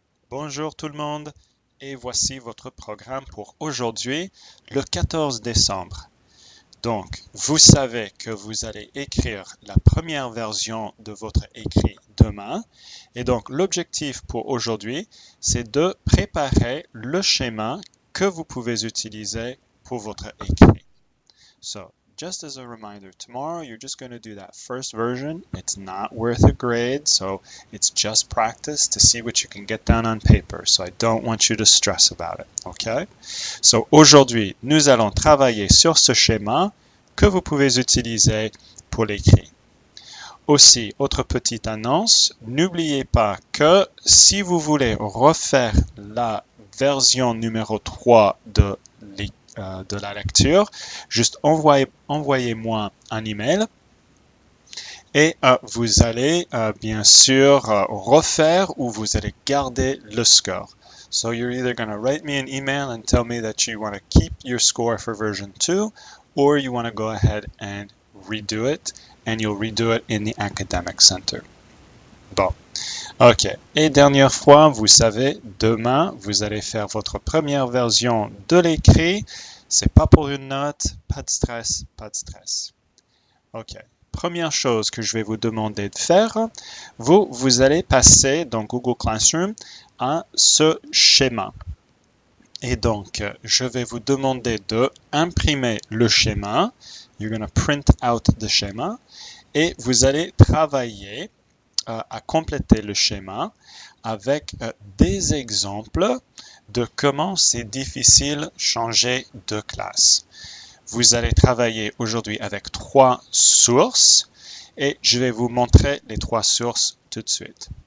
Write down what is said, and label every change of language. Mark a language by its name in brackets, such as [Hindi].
[French] Bonjour tout le monde et voici votre programme pour aujourd'hui, le 14 décembre. Donc, vous savez que vous allez écrire la première version de votre écrit demain. Et donc, l'objectif pour aujourd'hui, c'est de préparer le schéma que vous pouvez utiliser pour votre écrit. [English] So, just as a reminder, tomorrow you're just going to do that first version. It's not worth a grade, so it's just practice to see what you can get down on paper. So I don't want you to stress about it, okay? [French] So aujourd'hui, nous allons travailler sur ce schéma que vous pouvez utiliser pour l'écrit. Aussi, autre petite annonce, n'oubliez pas que si vous voulez refaire la version numéro 3 de la lecture, juste envoyez-moi un email et vous allez bien sûr refaire ou vous allez garder le score. [English] So you're either going to write me an email and tell me that you want to keep your score for version 2 or you want to go ahead and redo it and you'll redo it in the Academic Center. [French] Bon. Ok, et dernière fois, vous savez, demain, vous allez faire votre première version de l'écrit. C'est pas pour une note, pas de stress, pas de stress. Ok, première chose que je vais vous demander de faire, vous allez passer dans Google Classroom à ce schéma. Et donc, je vais vous demander de imprimer le schéma. [English] You're going to print out the schéma. [French] Et vous allez travailler à compléter le schéma avec des exemples de comment c'est difficile changer de classe. Vous allez travailler aujourd'hui avec 3 sources et je vais vous montrer les 3 sources tout de suite.